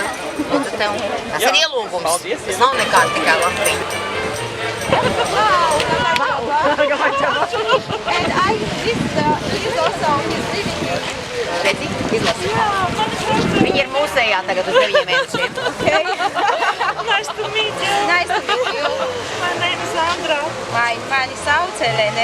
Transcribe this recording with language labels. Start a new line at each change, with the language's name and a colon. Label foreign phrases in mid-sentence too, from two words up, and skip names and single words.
Latvian: Tas ir ielūgums. Paldies. Tas nav nekāda tikai lapiņa. Redzi, izlasi. Viņa ir mūsējā tagad uz 9 mēnešiem.
English: Nice to meet you. Nice to meet you. My name is Sandra.
Latvian: Mani sauc Elene.